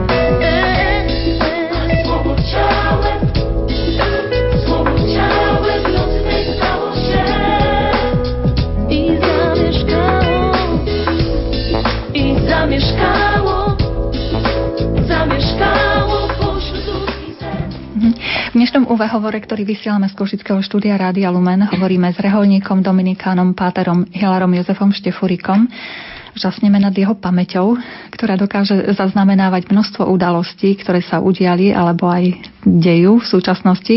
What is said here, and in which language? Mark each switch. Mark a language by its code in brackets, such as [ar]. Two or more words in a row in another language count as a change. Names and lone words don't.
[pl] Słowo ciałem nocy tej stało się. I zamieszkało pośród ludzkich serc. [sk] V dnešnom úvahovore, ktorý vysielame z Košického štúdia Rádia Lumen, hovoríme s reholníkom, dominikánom, páterom Hilarom Jozefom Štefurikom. Žasneme nad jeho pamäťou, ktorá dokáže zaznamenávať množstvo udalostí, ktoré sa udiali alebo aj dejú v súčasnosti.